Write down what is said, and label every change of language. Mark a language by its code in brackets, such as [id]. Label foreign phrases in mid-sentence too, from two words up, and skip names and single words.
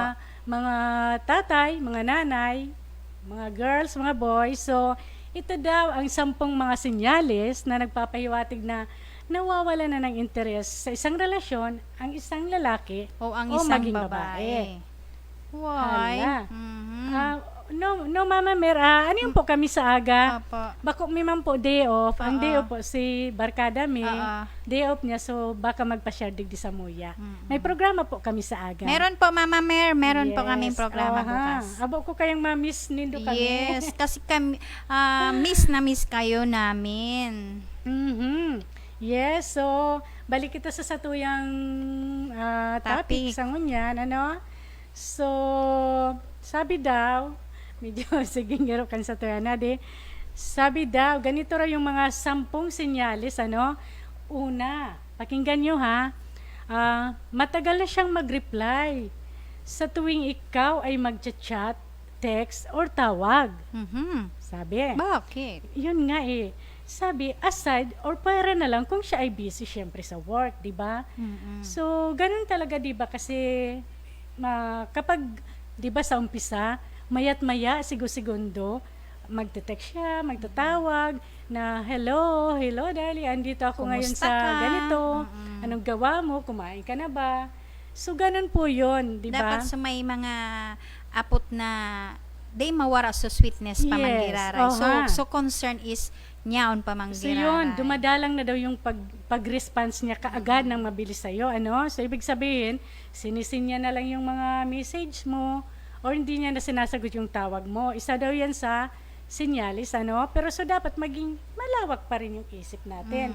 [tl] mga tatay, mga nanay, mga girls, mga boys. So, ito daw ang 10 mga senyales na nagpapahiwatig na nawawala na ng interes sa isang relasyon ang isang lalaki O ang o isang maging babae. Why? Hala. Mhm. No, Mama Mer, ano yung po kami sa aga? Opo. [bik] Bako mi man po [en] day off. [bik] Ang [tl] Oo. [en] day off [bik] po si Barkada mi. [tl] Oo. [en] Day off [bik] niya, so baka magpa-share digdi sa Muya. May programa po kami sa aga. [tl] Meron po, Mama Mer. Meron po kaming programa Aha. bukas. [bik] Abo ko kayang ma-miss nindo kami. [tl] Yes, kasi kami, miss na miss kayo namin. [bik] Mhm. Yes, so balik kita sa satuyang topic Topic. sa ngunyan, ano? So, sabi daw, medyo sige ngero kan sa tuya na di. [tl] Sabi daw, ganito raw yung mga 10 senyales, ano? Una, pakinggan nyo ha. Matagal na siyang mag-reply sa tuwing ikaw ay mag-chat, text, or tawag. Mhm. Sabi. Bakit? Yun nga eh. Sabi, aside or para na lang kung siya ay busy syempre sa work, di ba? So, ganun talaga, di ba? Kasi kapag, di ba sa umpisa, mayat maya, segundo, magte-text siya, magtatawag, na [en] hello darling, [tl] andito ako ngayon Kumusta sa ka? ganito, anong gawa mo, kumain ka na ba? So, ganun po yun, di ba? [bik] Dapat sa may mga apot na day mawara so sweetness pa Yes, manggiraray. oha. So concern is nyaon pa So manggiraray. [tl] yun, dumadalang na daw yung pag-response niya kaagad ng mabilis sa'yo. Ano? So ibig sabihin, sinisin niya na lang yung mga message mo or hindi niya na sinasagot yung tawag mo. Isa daw yan sa sinyalis, ano? Pero so dapat maging malawak pa rin yung isip natin.